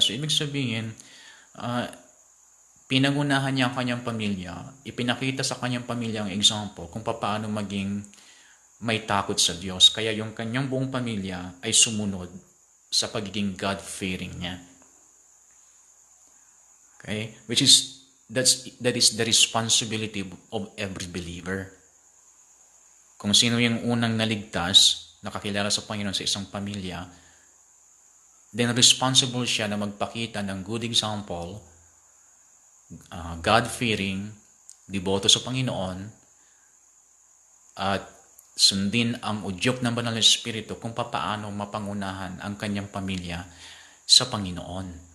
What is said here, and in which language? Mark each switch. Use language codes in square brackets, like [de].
[tl] So, ibig sabihin, pinangunahan niya ang kanyang pamilya, ipinakita sa kanyang pamilya ang example kung paano maging may takot sa Diyos. Kaya yung kanyang buong pamilya ay sumunod sa pagiging God-fearing niya. Okay? [en] That is the responsibility of every believer. [tl] Kung sino yung unang naligtas, nakakilala sa Panginoon sa isang pamilya, then responsible siya na magpakita ng [en] good example, [tl] God-fearing, deboto sa Panginoon, at sundin ang udyok ng banal na espiritu kung paano mapangunahan ang kanyang pamilya sa Panginoon.